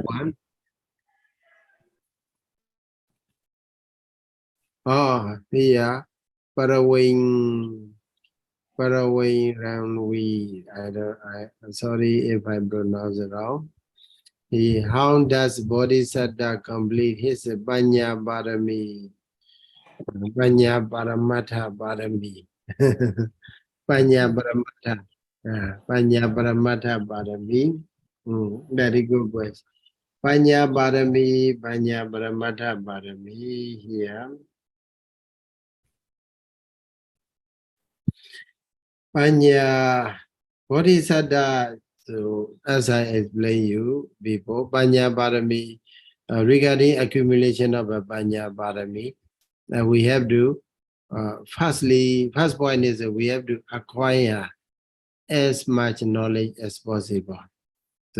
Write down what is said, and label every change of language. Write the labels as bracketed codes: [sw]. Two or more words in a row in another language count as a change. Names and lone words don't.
[en] want? Oh, yeah, Parawing Ramwi. I'm sorry if I pronounce it wrong. How does Bodhisatta complete his [pi] Panya Parami? Panya Paramatha Parami. Panya Paramatha. Panya Paramatha Parami. [en] Very good question. [pi] Panya Paramatha Parami here. Panya Bodhisatta, [en] so as I explained you before, [pi] Panya Parami, [en] regarding accumulation of a [pi] Panya Parami, [en] we have to, first point is that we have to acquire as much knowledge as possible.